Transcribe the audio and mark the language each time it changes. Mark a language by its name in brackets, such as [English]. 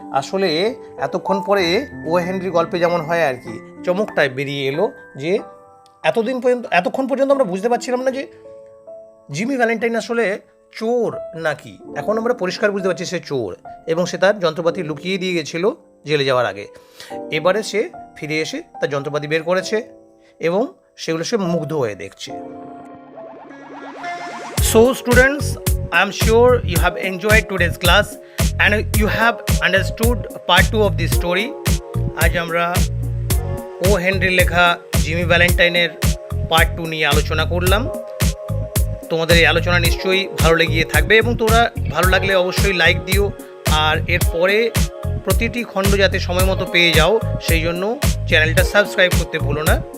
[Bangla] আসলে এতক্ষণ পরে ও হেনরি গল্পে যেমন হয় আর কি, চমকটায় বেরিয়ে এলো যে এতক্ষণ পর্যন্ত আমরা বুঝতে পারছিলাম না যে জিমি ভ্যালেন্টাইন আসলে চোর নাকি। এখন আমরা পরিষ্কার বুঝতে পারছি সে চোর, এবং সে তার যন্ত্রপাতি লুকিয়ে দিয়ে গেছিল জেলে যাওয়ার আগে। এবারে সে ফিরে এসে তার যন্ত্রপাতি বের করেছে এবং সেগুলো সে মুগ্ধ হয়ে দেখছে। [English] So students, I am sure you have enjoyed today's class and you have understood part 2 of this story. [Bangla] আজ আমরা ও হেনরির লেখা জিমি ভ্যালেন্টাইনের পার্ট 2 নিয়ে আলোচনা করলাম। তোমাদের এই আলোচনা নিশ্চয়ই ভালো লেগে থাকবে, এবং তোমরা ভালো লাগলে অবশ্যই লাইক দিও, আর এরপরে প্রতিটি খণ্ড যাতে সময় মতো পেয়ে যাও সেই জন্য চ্যানেলটা সাবস্ক্রাইব করতে ভুলো না।